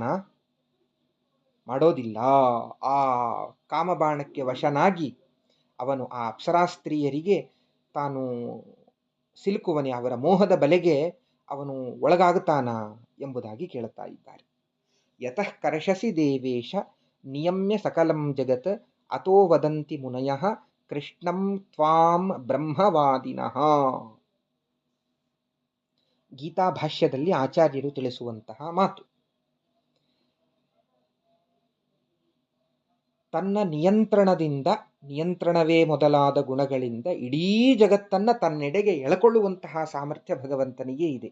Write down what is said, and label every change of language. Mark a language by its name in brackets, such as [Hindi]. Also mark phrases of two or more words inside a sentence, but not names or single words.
[Kannada] ಮಾಡೋದಿಲ್ಲ. ಆ ಕಾಮಬಾಣಕ್ಕೆ ವಶನಾಗಿ ಅವನು ಆ ಅಪ್ಸರಾಸ್ತ್ರೀಯರಿಗೆ ತಾನು ಸಿಲುಕುವನೆ, ಅವರ ಮೋಹದ ಬಲೆಗೆ ಅವನು ಒಳಗಾಗುತ್ತಾನ ಎಂಬುದಾಗಿ ಕೇಳುತ್ತಾ ಇದ್ದಾರೆ. [Sanskrit] ಯತಃ ಕರ್ಷಸಿ ದೇವೇಶ ನಿಯಮ್ಯ ಸಕಲಂ ಜಗತ್ ಅತೋ ವದಂತಿ ಮುನಯಃ ಕೃಷ್ಣಂ ತ್ವಾಂ ಬ್ರಹ್ಮವಾದಿನಃ. [Kannada] ಗೀತಾ ಭಾಷ್ಯದಲ್ಲಿ ಆಚಾರ್ಯರು ತಿಳಿಸುವಂತಹ ಮಾತು. ತನ್ನ ನಿಯಂತ್ರಣದಿಂದ, ನಿಯಂತ್ರಣವೇ ಮೊದಲಾದ ಗುಣಗಳಿಂದ ಇಡೀ ಜಗತ್ತನ್ನು ತನ್ನೆಡೆಗೆ ಎಳಕೊಳ್ಳುವಂತಹ ಸಾಮರ್ಥ್ಯ ಭಗವಂತನಿಗೆ ಇದೆ.